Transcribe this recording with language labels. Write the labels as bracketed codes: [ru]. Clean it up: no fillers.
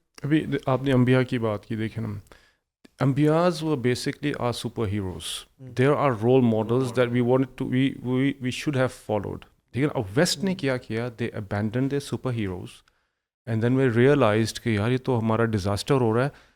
[ur] ابھی آپ نے انبیاء کی بات کی, دیکھیں نا, انبیاز [en] were basically our superheroes. There are role models that we wanted to, we should have followed. [ur] ٹھیک ہے نا. اب ویسٹ نے کیا کیا, [en] they abandoned their superheroes and then we realized [ur] کہ یار یہ تو ہمارا ڈیزاسٹر ہو رہا ہے.